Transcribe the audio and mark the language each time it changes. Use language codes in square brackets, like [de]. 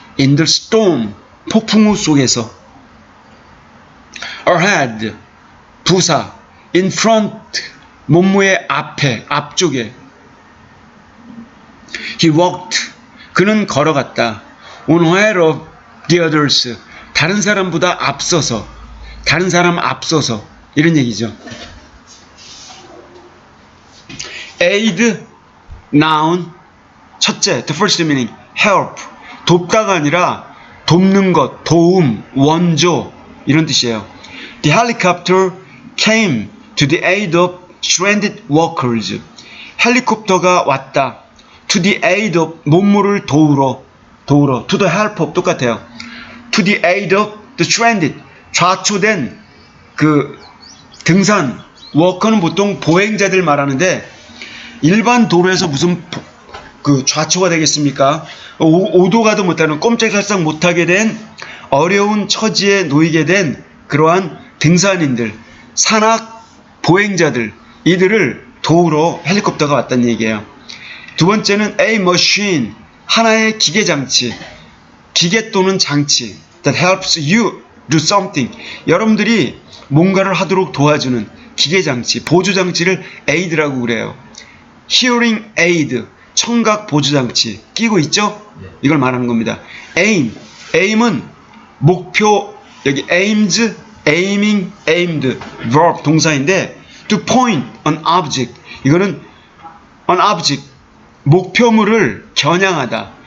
[en] In the storm, [ko] 폭풍우 속에서. ahead, 부사. [en] in front, [ko] 몸무의 앞에, 앞쪽에. [en] He walked, [ko] 그는 걸어갔다. [en] on ahead of the others, [ko] 다른 사람보다 앞서서, 다른 사람 앞서서 이런 얘기죠. aid, noun, 첫째, [en] the first meaning, help, [ko] 돕다가 아니라 돕는 것, 도움, 원조 이런 뜻이에요. [en] The helicopter came to the aid of stranded workers. [ko] 헬리콥터가 왔다. [en] To the aid of, [ko] 몸물을 도우러. [en] To the help of [ko] 똑같아요. [en] To the aid of the stranded, [ko] 좌초된 그 등산, 워커는 보통 보행자들 말하는데 일반 도로에서 무슨 그 좌초가 되겠습니까? 오도 가도 못하는, 꼼짝달싹 못하게 된 어려운 처지에 놓이게 된 그러한 등산인들, 산악 보행자들, 이들을 도우러 헬리콥터가 왔다는 얘기예요. 두 번째는 a machine, 하나의 기계 장치, 기계 또는 장치 [en] that helps you do something. [ko] 여러분들이 뭔가를 하도록 도와주는 기계 장치, 보조 장치를 aid라고 그래요. [en] hearing aid, [ko] 청각 보조 장치 끼고 있죠? 이걸 말하는 겁니다. [en] aim은 목표, 여기 aims, aiming, aimed, verb 동사인데 to point an object, 이거는 an object, [ko] 목표물을 겨냥하다.